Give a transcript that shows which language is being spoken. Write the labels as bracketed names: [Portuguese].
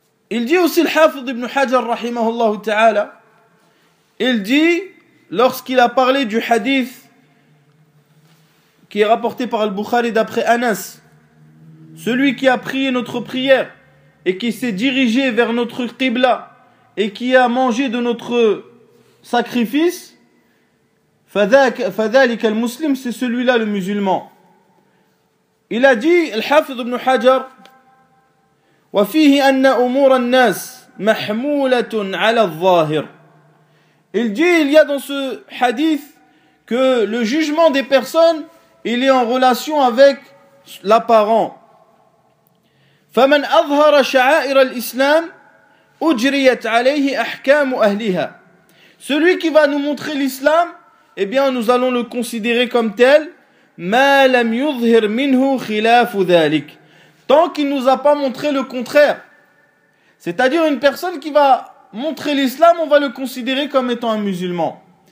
[French] Il dit aussi le Hafiz ibn Hajar, rahimahullah ta'ala, il dit, lorsqu'il a parlé du hadith qui est rapporté par al-Bukhari d'après Anas, celui qui a prié notre prière et qui s'est dirigé vers notre Qibla et qui a mangé de notre sacrifice, [Arabic] فذلك المسلم, [French] c'est celui-là le musulman. Il a dit [Arabic] الحافظ ابن حجر وفيه أن أمور الناس محمولة على الظاهر. [French] Il dit, il y a dans ce hadith que le jugement des personnes, il est en relation avec l'apparent. [Arabic] فمن أظهر شعائر الإسلام أجريت عليه أحكام أهلها. [French] Celui qui va nous montrer l'islam, eh bien, nous allons le considérer comme tel. [Arabic] مَا لَمْ يُظْهِرْ مِنْهُ خِلَافُ ذَلِكَ. [French] Tant qu'il ne nous a pas montré le contraire. C'est-à-dire, une personne qui va montrer l'islam, on va le considérer comme étant un musulman.